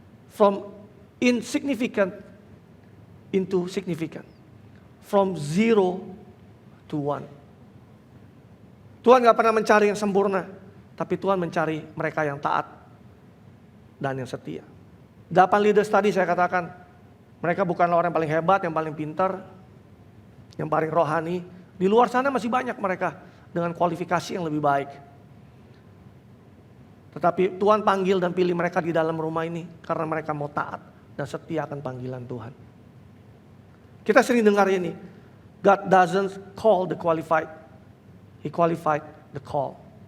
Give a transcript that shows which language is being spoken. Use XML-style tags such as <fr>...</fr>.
<en>From insignificant into significant. From 0 to 1.</en> <id>Tuhan gak pernah mencari yang sempurna. Tapi Tuhan mencari mereka yang taat dan yang setia. 8 leaders tadi saya katakan, mereka bukanlah orang yang paling hebat, yang paling pintar, yang paling rohani. Di luar sana masih banyak mereka dengan kualifikasi yang lebih baik. Tetapi Tuhan panggil dan pilih mereka di dalam rumah ini karena mereka mau taat dan setia akan panggilan Tuhan. Kita sering dengar ini,</id> <en>God doesn't call the qualified, He qualified the call.</en>